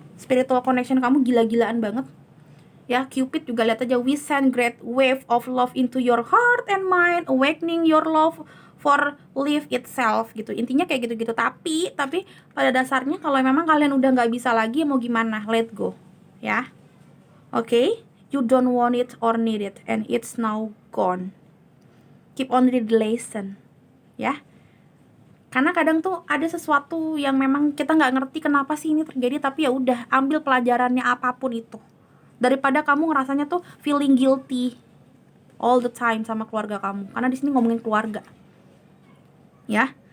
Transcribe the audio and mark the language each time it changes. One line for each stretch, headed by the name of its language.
English: Spiritual connection
Indonesian: kamu gila-gilaan banget ya. Cupid juga, lihat aja,
English: we send great wave of love into your heart and mind, awakening your love for life itself
Indonesian: gitu. Intinya kayak gitu-gitu. Tapi pada dasarnya kalau memang kalian udah nggak bisa lagi, mau gimana, let go ya.
English: Oke, you don't want it or need it and it's now gone. Keep on read the lesson ya.
Indonesian: Karena kadang tuh ada sesuatu yang memang kita nggak ngerti kenapa sih ini terjadi, tapi ya udah, ambil pelajarannya apapun itu. Daripada kamu ngerasanya tuh
English: feeling guilty all the time
Indonesian: sama keluarga kamu. Karena di sini ngomongin keluarga. Ya.